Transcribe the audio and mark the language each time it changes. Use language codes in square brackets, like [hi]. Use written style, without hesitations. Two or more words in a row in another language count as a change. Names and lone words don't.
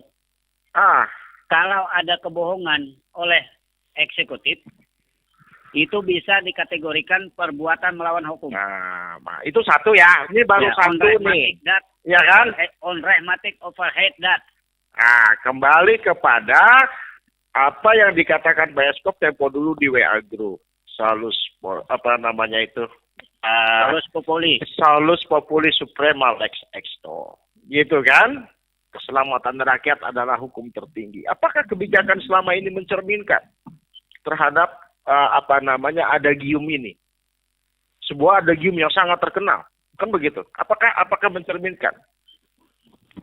[id] Kalau ada kebohongan oleh eksekutif, itu bisa dikategorikan perbuatan melawan hukum. Nah, itu satu ya. Ini baru satu nih. Ya kan? Unrahmatic overhead that. Nah, kembali kepada apa yang dikatakan Pak Eskop tempo dulu di WA Group. [la] Salus Salus populi suprema lex exto. [id] Gitu kan? Keselamatan rakyat adalah hukum tertinggi. Apakah kebijakan selama ini mencerminkan terhadap adagium ini? Sebuah adagium yang sangat terkenal. Kan begitu. Apakah mencerminkan?